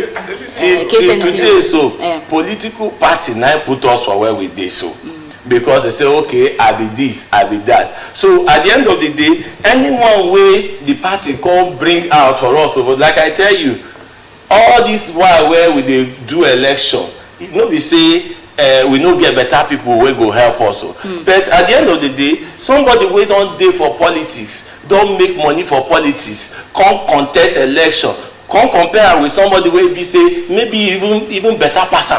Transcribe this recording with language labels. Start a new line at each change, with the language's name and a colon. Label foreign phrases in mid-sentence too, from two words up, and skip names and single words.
Nigerian Pidgin: Till today, so political party now put us for where we did so. Because they say, okay, I be this, I be that. So at the end of the day, anyone way the party can bring out for us, like I tell you, all this while where we do election, it no be say we no get better people wey go help us. But at the end of the day, somebody wey don dey for politics, don make money for politics, come contest election, come compare with somebody wey be say maybe even better pass am.